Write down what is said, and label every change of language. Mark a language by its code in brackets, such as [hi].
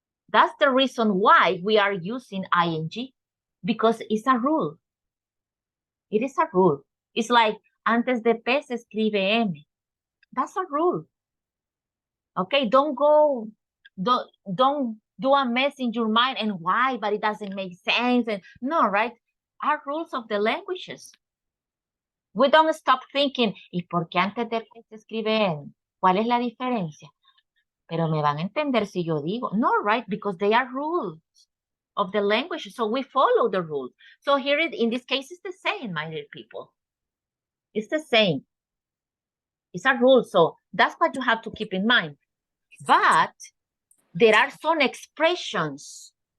[en] That's the reason why we are using ing, because it's a rule. It is a rule. [es] It's like, antes de P se escribe M. That's a rule. [en] Okay, don't do a mess in your mind and why, but it doesn't make sense. And no, right? Are rules of the languages. [es] We don't stop thinking, ¿y por qué antes de P se escribe M? ¿Cuál es la diferencia? Pero me van a entender si yo digo. No, right? [en] Because they are rules of the language. So we follow the rules. So here in this case, it's the same, my dear people. It's the same. It's a rule. So that's what you have to keep in mind. But there are some expressions.